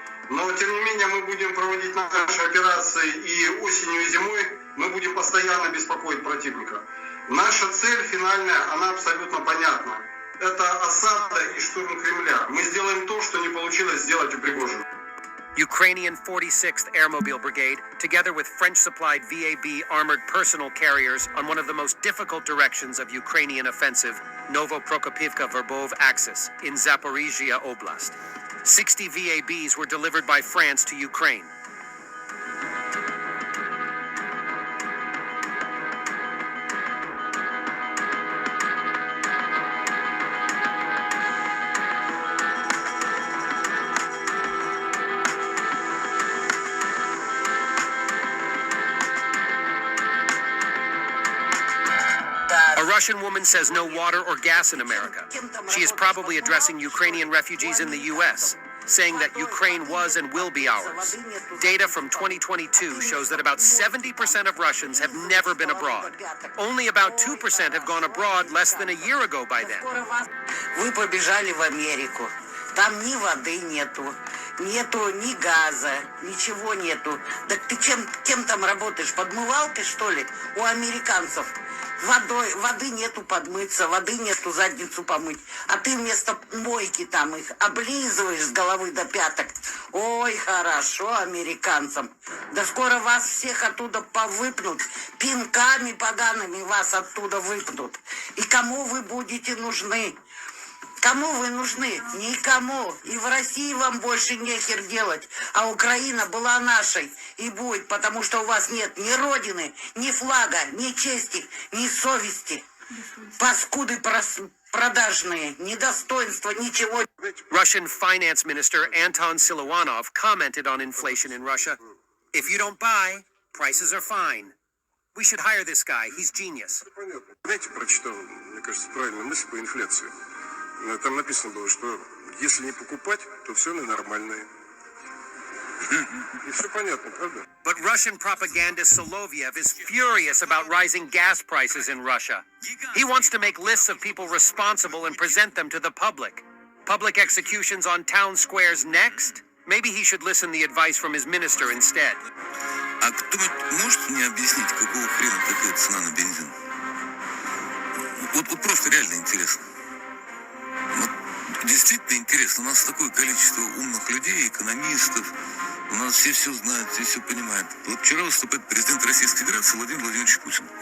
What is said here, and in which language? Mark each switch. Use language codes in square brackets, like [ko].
[ru] Но, тем не менее, мы будем проводить наши операции и осенью, и зимой мы будем постоянно беспокоить противника. Наша цель финальная, она абсолютно понятна. Это осада и штурм Кремля. Мы сделаем то, что не получилось сделать у Пригожина. [en] Ukrainian 46th Airmobile Brigade, together with French-supplied VAB armored personal carriers on one of the most difficult directions of Ukrainian offensive, Novo-Prokopivka-Verbov axis in Zaporizhia Oblast. 60 VABs were delivered by France to Ukraine. A Russian woman says no water or gas in America. She is probably addressing Ukrainian refugees in the U.S., saying that Ukraine was and will be ours. Data from 2022 shows that about 70% of Russians have never been abroad. Only about 2% have gone abroad less than a year ago by then. [ru] Вы побежали в Америку. Там ни воды нету, нету ни газа, ничего нету. Так ты кем там работаешь? Подмывалкой, что ли, у американцев? Воды нету подмыться, воды нету задницу помыть. А ты вместо мойки там их облизываешь с головы до пяток. Ой, хорошо американцам. Да скоро вас всех оттуда повыпнут. Пинками погаными вас оттуда выпнут. И кому вы будете нужны? Кому вы нужны? Никому. И в России вам больше нехер делать. А Украина была нашей и будет, потому что у вас нет ни родины, ни флага, ни чести, ни совести. Паскуды продажные, ни достоинства, ничего. [en] Russian Finance Minister Anton Siluanov commented on inflation in Russia. If you don't buy, prices are fine. We should hire this guy. He's genius. [ru] Знаете, прочитал, мне кажется, правильную мысль по инфляции. Там написано было, что если не покупать, то все нормальное. И все понятно, правда? [en] But Russian propagandist Solovyev is furious about rising gas prices in Russia. He wants to make lists of people responsible and present them to the public. Public executions on town squares next? Maybe he should listen to the advice from his minister instead. [ru] А кто-нибудь может мне объяснить, какого хрена такая цена на бензин? Вот просто реально интересно. Вот действительно интересно. У нас такое количество умных людей, экономистов. У нас все знают, все понимают. Вот вчера выступает президент Российской Федерации Владимир Владимирович Путин.